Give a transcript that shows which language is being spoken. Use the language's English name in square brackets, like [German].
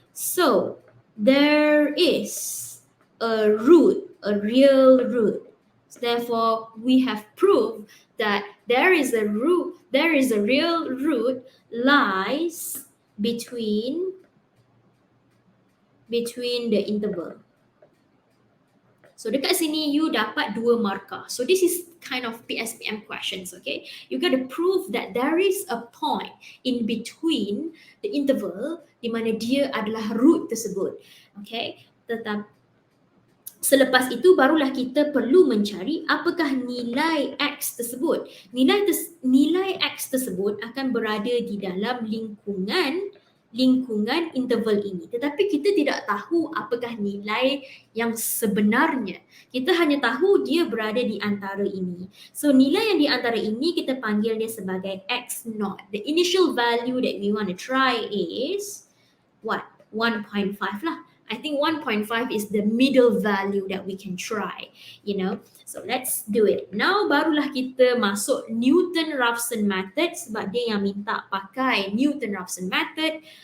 [English] So there is a root, a real root. Therefore, we have proved that there is a real root lies between the interval. [Malay] So dekat sini you dapat 2 markah. [English] So this is kind of PSPM questions, okay? You got to prove that there is a point in between the interval [Malay] di mana dia adalah root tersebut. [English] Okay? [Malay] Selepas itu barulah kita perlu mencari apakah nilai x tersebut. Nilai x tersebut akan berada di dalam lingkungan interval ini. Tetapi kita tidak tahu apakah nilai yang sebenarnya. Kita hanya tahu dia berada di antara ini. So nilai yang di antara ini kita panggil dia sebagai x0. [English] The initial value that we want to try is what? 1.5 lah. I think 1.5 is the middle value that we can try, you know. So let's do it. Now [Malay] barulah kita masuk Newton-Raphson method sebab dia yang minta pakai Newton-Raphson method.